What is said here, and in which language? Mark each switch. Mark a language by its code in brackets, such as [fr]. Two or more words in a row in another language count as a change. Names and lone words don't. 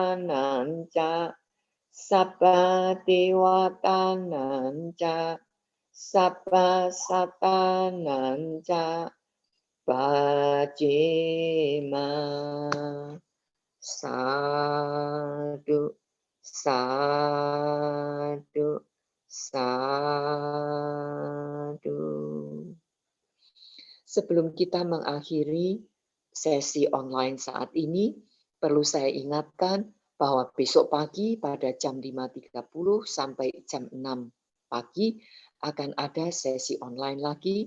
[pi] petananca, sabba dewatananca, Sapa sapananca pacima. Sadu, sadu, sadu. [id] Sebelum kita mengakhiri sesi online saat ini, perlu saya ingatkan bahwa besok pagi pada jam 5.30 sampai jam 6 pagi akan ada sesi online lagi.